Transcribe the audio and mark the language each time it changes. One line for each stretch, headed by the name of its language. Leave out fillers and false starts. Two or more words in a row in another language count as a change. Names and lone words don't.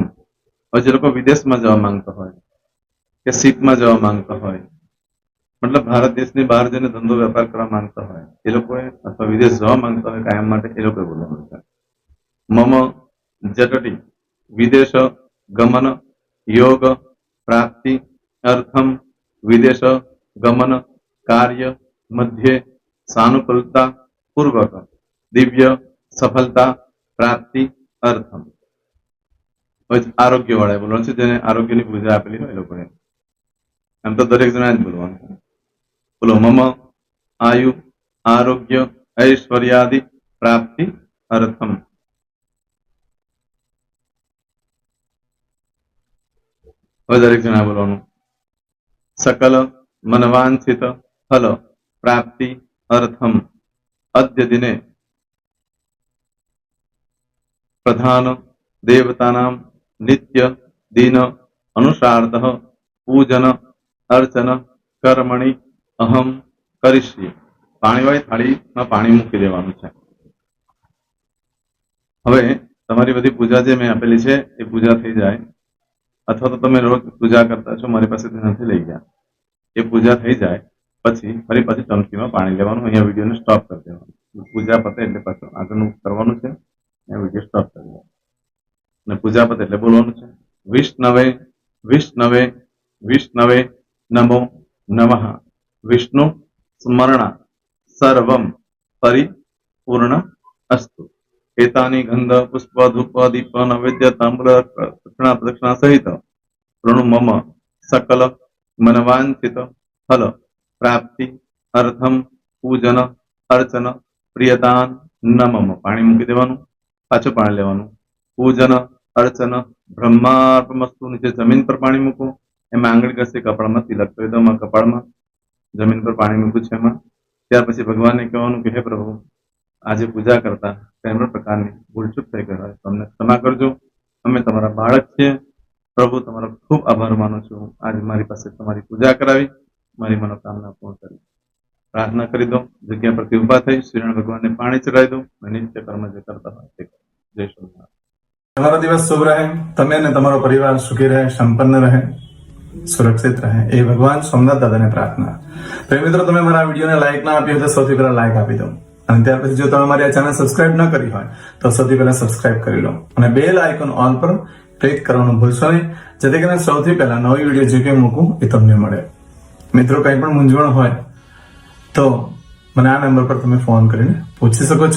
Gujarati: હવે જે લોકો વિદેશમાં જવા માંગતા હોય કે સીટમાં જવા માંગતા હોય મતલબ ભારત દેશની બહાર જઈને ધંધો વેપાર કરવા માંગતા હોય એ લોકોએ અથવા વિદેશ જવા માંગતા હોય કાયમ માટે એ લોકોએ બોલવાનું છે
Sanskrit: मम जटटी विदेश गमन योग प्राप्ति अर्थम विदेश गमन कार्य मध्ये सानुकूलता पूर्वक दिव्य सफलता प्राप्ति अर्थम।
Gujarati: આરોગ્ય વાળા બોલવાનું છે જેને આરોગ્યની પૂજા આપેલી હોય એ લોકોએ એમ તો દરેક જણા જ બોલવાનું છે બોલો
Sanskrit: मम आयु आरोग्य ऐश्वर्यादि प्राप्ति अर्थम।
Gujarati: દરેક જના બોલવાનું
Sanskrit: सकल मनवांछित फल प्राप्ति अर्थम अद्य दिने प्रधान देवतानां नित्य दिन अनुसारतः पूजन अर्चन कर्मणि अहम करिष्ये।
Gujarati: पाणीवाળી થાળીમાં પાણી મૂકી દેવાનું છે। હવે તમારી બધી પૂજા જે મેં આપેલી છે એ પૂજા થઈ જાય અથવા તો તમે રોજ પૂજા કરતા છો મારી પાસેથી નથી લઈ ગયા એ પૂજા થઈ જાય પછી ફરી પાછી ચમચીમાં પાણી લેવાનું। અહીંયા વિડીયોને સ્ટોપ કરી દેવાનું પૂજા પતે એટલે પાછું આગળનું કરવાનું છે અહીંયા વિડીયો સ્ટોપ કરી દેવાનો અને પૂજા પતે એટલે બોલવાનું છે
Sanskrit: विष्णवे विष्णवे विष्णवे नमो नमः विष्णु स्मरणा सर्वम परिपूर्ण अस्तु। एतानि गंध पुष्प धूप दीप नैवेद्य तांबूल दक्षिणा प्रदक्षिणा सहित प्रणु मम सकल मनवांछित फल प्राप्ति अर्थम पूजन अर्चन प्रियतान न मम।
Gujarati: પાણી મૂકી દેવાનું પાછું પાણી લેવાનું
Sanskrit: पूजन अर्चन ब्रह्मार्पणमस्तु।
Gujarati: નીચે જમીન પર પાણી મૂકો એમાં આંગળી ઘસી કપાળમાં તિલક કરી દો। કપાળમાં જમીન પર પાણી મૂક્યું છે એમાં ત્યાર પછી ભગવાનને કહેવાનું કે હે પ્રભુ આજે પૂજા કરતા કોઈ પણ પ્રકારની ભૂલચૂક થઈ ગઈ હોય તો અમને ક્ષમા કરજો। અમે તમારા બાળક છીએ પ્રભુ તમારો ખૂબ આભાર માનું છું આજે મારી પાસે તમારી પૂજા કરાવી મારી મનોકામના પૂર્ણ કરી। પ્રાર્થના કરી દો જગ્યા પરથી ઊભા થઈ શ્રીનારાયણ ભગવાનને પાણી ચડાવી દો અને નિત્ય કર્મ જે કરતા હોય તે કરો। જય સ્વામિનારાયણ। તમારો દિવસ શુભ રહે તમે અને તમારો પરિવાર સુખી રહે સંપન્ન રહે સુરક્ષિત રહે એ ભગવાન સોમનાથ દાદા ને પ્રાર્થના। તો મિત્રો તમે મારા વિડિયોને લાઈક ના આપી હોય તો સૌથી પહેલા લાઈક આપી દો અને ત્યાર પછી જો તમે મારી આ ચેનલ સબસ્ક્રાઇબ ન કરી હોય તો સૌથી પહેલા સબસ્ક્રાઇબ કરી લો અને બેલ આઇકોન ઓલ પર ક્લિક કરવાનું ભૂલશો નહીં જેથી કરીને સૌથી પહેલા નવી વિડિયો જે કે મૂકું એ તમને મળે। મિત્રો કંઈ પણ મૂંઝવણ હોય તો મને આ નંબર પર તમે ફોન કરીને પૂછી શકો છો।